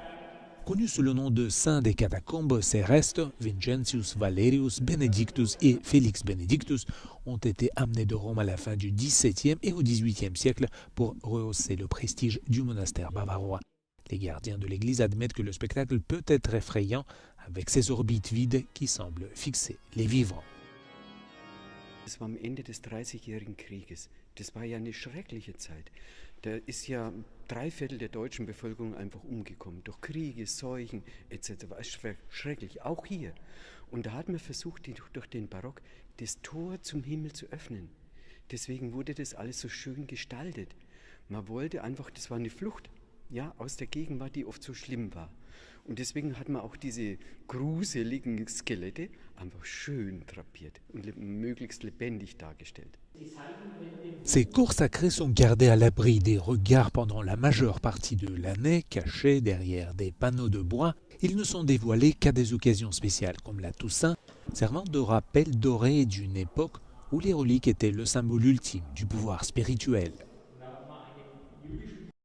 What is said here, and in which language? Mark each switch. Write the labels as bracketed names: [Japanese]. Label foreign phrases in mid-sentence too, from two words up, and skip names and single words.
[French] Connus sous le nom de saints des catacombes, ces restes, Vincentius Valerius Benedictus et Felix Benedictus, ont été amenés de Rome à la fin du XVIIe et au XVIIIe siècle pour rehausser le prestige du monastère bavarois. Les gardiens de l'église admettent que le spectacle peut être effrayant avec ses orbites vides qui semblent fixer les vivants. [German] Das war am Ende des 30-jährigen Krieges. Das war ja eine schreckliche Zeit. Da ist ja 3/4 der deutschen Bevölkerung einfach umgekommen. Durch Kriege, Seuchen etc. Es war schrecklich, auch hier. Und da hat man versucht, durch den Barock das Tor zum Himmel zu öffnen. Deswegen wurde das alles so schön gestaltet. Man wollte einfach, das war eine Flucht, ja, aus der Gegenwart, die oft so schlimm war. Und deswegen hat man auch diese gruseligen Skelette einfach schön drapiert und möglichst lebendig dargestellt. [French] Ces cours sacrés sont gardés à l'abri des regards pendant la majeure partie de l'année, cachés derrière des panneaux de bois. Ils ne sont dévoilés qu'à des occasions spéciales, comme la Toussaint, servant de rappel doré d'une époque où les reliques étaient le symbole ultime du pouvoir spirituel.